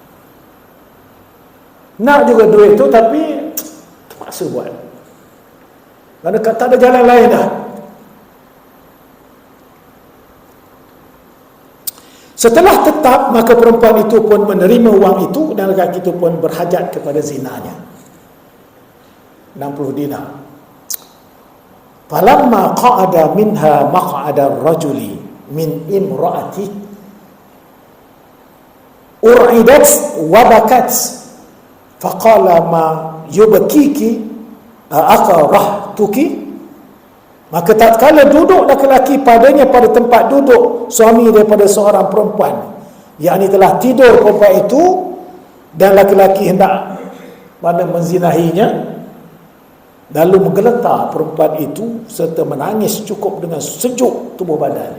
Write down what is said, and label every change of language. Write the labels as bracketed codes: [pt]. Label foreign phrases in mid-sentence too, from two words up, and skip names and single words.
[ms] Nak juga duit itu, tapi terpaksa buat. Kerana tak ada jalan lain dah. Setelah tetap, maka perempuan itu pun menerima wang itu, dan lelaki itu pun berhajat kepada zinanya. 60 dinar. [ar] فلما قعد منها مقعد رجل من امرأة أرعدت وبكت فقال ما يبكيك أكرهتك. [ms] Maka tatkala duduk lelaki padanya pada tempat duduk suami daripada seorang perempuan, yakni telah tidur perempuan itu, dan lelaki hendak menzinahinya, lalu menggeletar perempuan itu serta menangis cukup dengan sejuk tubuh badannya.